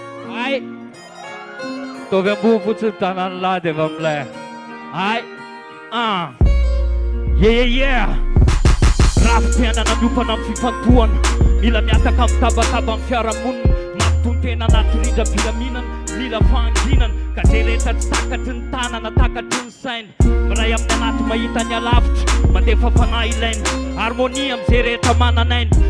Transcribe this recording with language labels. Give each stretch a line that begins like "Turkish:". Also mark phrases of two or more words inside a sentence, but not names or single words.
Malagasy: Ay. Tovy ambony fotsiny tanany lahy dia avy amin'ilay. Ay. Ah.
English: Yeah, yeah, yeah.
Malagasy: Raha fiainana miompanana amin'ny fifantohana, mila miataka mitabataba amin'ny fiarahamonina, mampitontena anaty rindra-pilaminana, mila fahanginana, ka zay rehetra tsy takatry ny tanana, takatry ny saina. Miray amin'ny anaty mahita ny alavitra, mandefa fanahy ilaina, harmonia amin'izay rehetra mananaina.